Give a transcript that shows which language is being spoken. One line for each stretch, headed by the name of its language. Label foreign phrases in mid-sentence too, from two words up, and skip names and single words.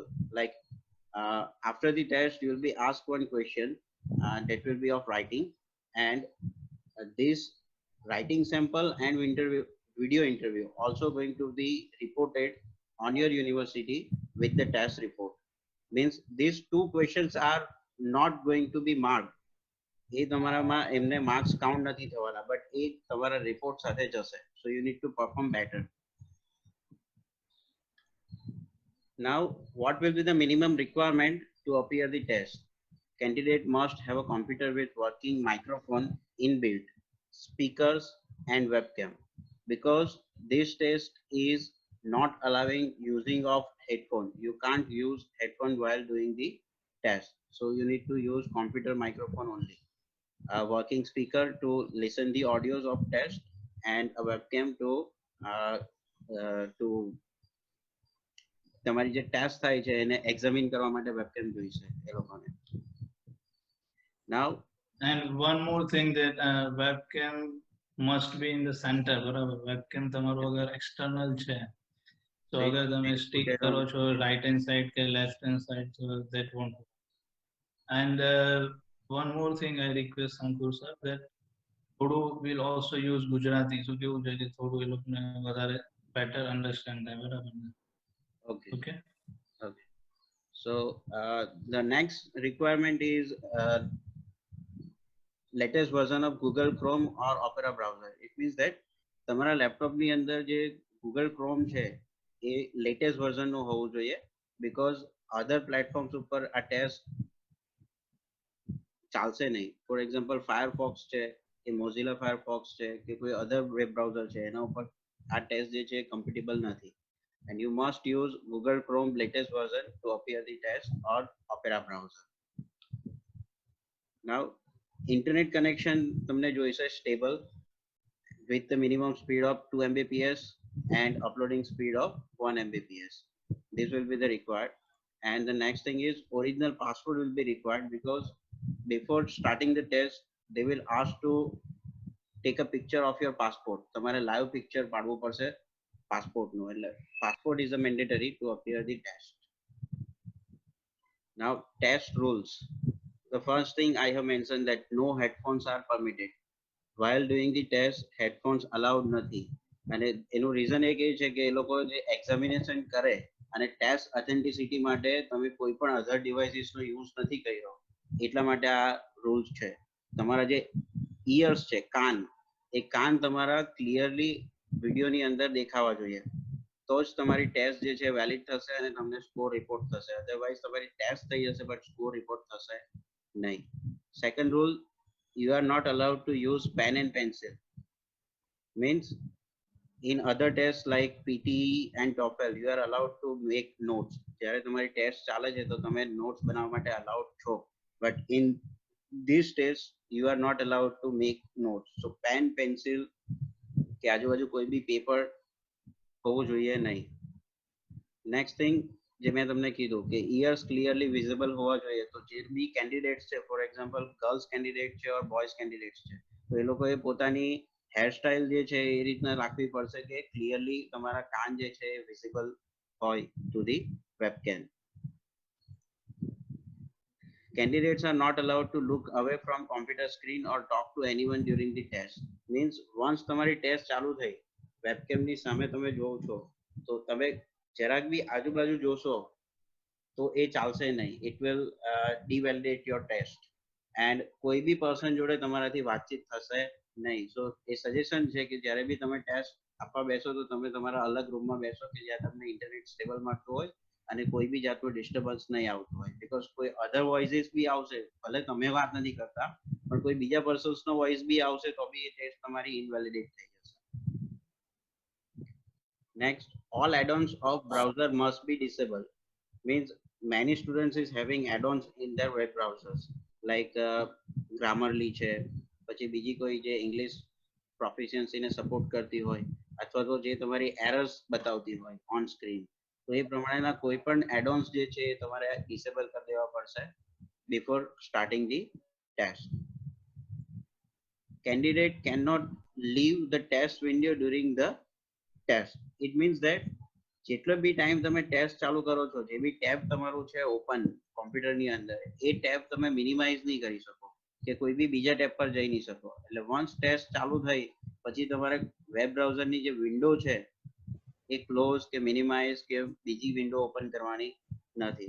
English: Like after the test, you will be asked one question that will be of writing, and this writing sample and video interview also going to be reported on your university with the test report. Means these two questions are not going to be marked.
Gujarati: એ તમારામાં એમને માર્ક્સ કાઉન્ટ નથી થવાના, બટ એ તમારા રિપોર્ટ સાથે જશે.
English: So you need to perform better. Now, what will be the minimum requirement to appear the test? candidate must have a computer with working microphone inbuilt, speakers and webcam, because this test is not allowing using of headphone. You can't use headphone while doing the test. So you need to use computer microphone only. A working speaker to listen the audios of test and a webcam to
Gujarati: તમારી જે ટેસ્ટ થાય છે એને એક્ઝામિન કરવા માટે વેબકેમ જોઈશે એ લોકોને.
English: Now and one more thing that webcam must be in the center,
Gujarati: બરાબર.
English: webcam
Gujarati: તમારો અગર
English: external
Gujarati: છે તો અગર તમે સ્ટિક કરો છો
English: right hand side કે left hand side, so that won't work. And one more thing I request Ankur sir, that થોડું will also use ગુજરાતી, so
Gujarati: કેવું છે કે થોડું એ લોકોને વધારે
English: better understand
Gujarati: થાય, બરાબર ને?
English: okay okay okay so the next requirement is latest version of Google Chrome or Opera browser. It means that
Gujarati: તમારા લેપટોપ ની અંદર જે Google Chrome છે એ
English: latest version
Gujarati: નું હોવું જોઈએ,
English: because other platforms
Gujarati: ઉપર આ ટેસ્ટ ચાલશે નહીં.
English: for example
Gujarati: ફાયરફોક્સ છે કે મોઝિલા ફાયરફોક્સ છે કે કોઈ
English: other web browser
Gujarati: છે એના ઉપર આ ટેસ્ટ જે છે કમ્પેટેબલ નથી.
English: And you must use Google Chrome latest version to appear the test or Opera browser. Now internet connection
Gujarati: તમને જોઈશે
English: stable with the minimum speed of 2 Mbps and uploading speed of 1 Mbps. This will be the required. And the next thing is original passport will be required, because before starting the test they will ask to take a picture of your passport. તમારે live picture
Gujarati: પાડવું પડશે
English: passport
Gujarati: નું, એટલે
English: passport is a mandatory to appear the test. Now test rules. The first thing I have mentioned that no headphones are permitted. While doing the test headphones allowed નથી.
Gujarati: અને એનું રીઝન એક એ છે કે એ લોકો જે એક્ઝામિનેશન કરે અને
English: test authenticity
Gujarati: માટે તમે કોઈ પણ
English: other devices
Gujarati: નો યુઝ નથી કર્યો, એટલા માટે આ રૂલ્સ છે. તમારા જે ઇયર્સ છે, કાન, એ કાન તમારા ક્લિયરલી વિડીયોની અંદર દેખાવા જોઈએ, તો જ તમારી ટેસ્ટ જે છે વેલિડ થશે અને તમને
English: score report
Gujarati: થશે. અધરવાઇઝ તમારી ટેસ્ટ થઈ જશે
English: but score report
Gujarati: થશે નહીં.
English: second rule, you are not allowed to use pen and pencil. Means in other tests like PTE and TOEFL you are allowed to make notes.
Gujarati: જ્યારે તમારી ટેસ્ટ ચાલે છે તો તમે નોટ્સ બનાવવા માટે allowed છો,
English: but in this test you are not allowed to make notes. So pen, pencil
Gujarati: કે આજુબાજુ કોઈ બી પેપર હોવું જોઈએ નહીં.
English: next thing
Gujarati: જે મેં તમને કીધું કે
English: ears clearly visible
Gujarati: હોવા જોઈએ. તો જે બી કેન્ડિડેટ્સ છે,
English: for example girls candidate
Gujarati: છે
English: or boys candidates
Gujarati: છે, તો એ લોકોએ પોતાની હેરસ્ટાઇલ જે છે એ રીતના રાખવી પડશે કે ક્લિયરલી તમારા કાન જે છે એ વિઝિબલ હોય
English: to the webcam. Candidates are not allowed to look away from computer screen or talk to anyone during the test. Means once
Gujarati: તમારી ટેસ્ટ ચાલુ થઈ, વેબકેમ ની સામે તમે જોવો છો તો તમે જરાક બી આજુબાજુ જોશો તો એ ચાલશે નહીં.
English: It will devalidate your test.
Gujarati: And કોઈ બી પર્સન જોડે તમારાથી વાતચીત થશે નહીં. So એ સજેશન છે કે જ્યારે બી તમે ટેસ્ટ આપવા બેસો તો તમે તમારા અલગ રૂમમાં બેસો કે જ્યાં તમને
English: internet stable
Gujarati: મળતું હોય અને કોઈ બી જાતનું ડિસ્ટર્બન્સ નહીં આવતું હોય. બીકોઝ કોઈ
English: other voices
Gujarati: બી આવશે, ભલે તમે વાત નથી કરતા પણ કોઈ બીજા પર્સન્સનો વોઇસ બી આવશે તો બી એ ટેસ્ટ તમારી ઇનવેલિડેટ થઈ જશે.
English: Next, all add-ons of browser must be disabled. Means many students is having add-ons in their web browsers like Grammarly
Gujarati: છે, પછી બીજી કોઈ જે
English: English proficiency
Gujarati: ને સપોર્ટ કરતી હોય અથવા તો જે તમારી એરર્સ બતાવતી હોય
English: on screen,
Gujarati: તો એ પ્રમાણેના કોઈ પણ એડ-ઓન્સ જે છે એ તમારે ડિસેબલ કરી દેવા પડશે
English: before starting the test. Candidate cannot leave the test window during the test. It means that
Gujarati: જેટલો બી ટાઈમ તમે ટેસ્ટ ચાલુ કરો છો, જે બી ટેબ તમારું છે ઓપન કોમ્પ્યુટરની અંદર, એ ટેબ તમે મિનિમાઇઝ નહીં કરી શકો કે કોઈ બી બીજા ટેબ પર જઈ નહીં શકો. એટલે
English: once test
Gujarati: ચાલુ થઈ પછી તમારે વેબ બ્રાઉઝરની જે વિન્ડો છે એ ક્લોઝ કે મિનિમાઇઝ કે બીજી વિન્ડો ઓપન કરવાની નથી.